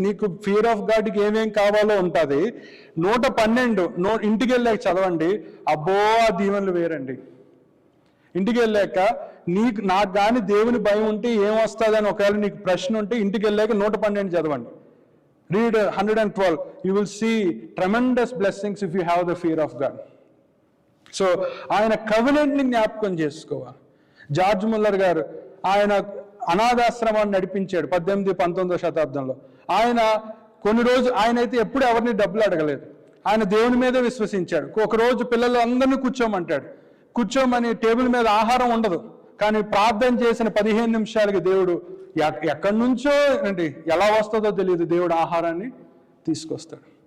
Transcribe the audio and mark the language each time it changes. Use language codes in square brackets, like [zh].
[te] నీకు fear of గాడ్కి ఏమేం కావాలో ఉంటుంది. 112 ఇంటికి వెళ్ళాక చదవండి. అబ్బో, ఆ దీవెనలు వేరండి. ఇంటికి వెళ్ళాక నాకు కానీ దేవుని భయం ఉంటే ఏం వస్తుంది అని ఒకవేళ నీకు ప్రశ్న ఉంటే ఇంటికి వెళ్ళాక 112 చదవండి. [en] Read 112. You will see tremendous blessings if you have the fear of God. [te] So ఆయన కవెనెంట్ని జ్ఞాపకం చేసుకోవాలి. జార్జ్ ముల్లర్ గారు ఆయన అనాథాశ్రమాన్ని నడిపించాడు 18-19వ శతాబ్దంలో. ఆయన కొన్ని రోజు ఆయన అయితే ఎప్పుడు ఎవరిని డబ్బులు అడగలేదు. ఆయన దేవుని మీద విశ్వసించాడు. ఒకరోజు పిల్లలు అందరినీ కూర్చోమంటాడు. కూర్చోమని టేబుల్ మీద ఆహారం ఉండదు, కానీ ప్రార్థన చేసిన 15 నిమిషాలకి దేవుడు ఎక్కడి నుంచో అండి ఎలా వస్తుందో తెలియదు, దేవుడు ఆహారాన్ని తీసుకొస్తాడు.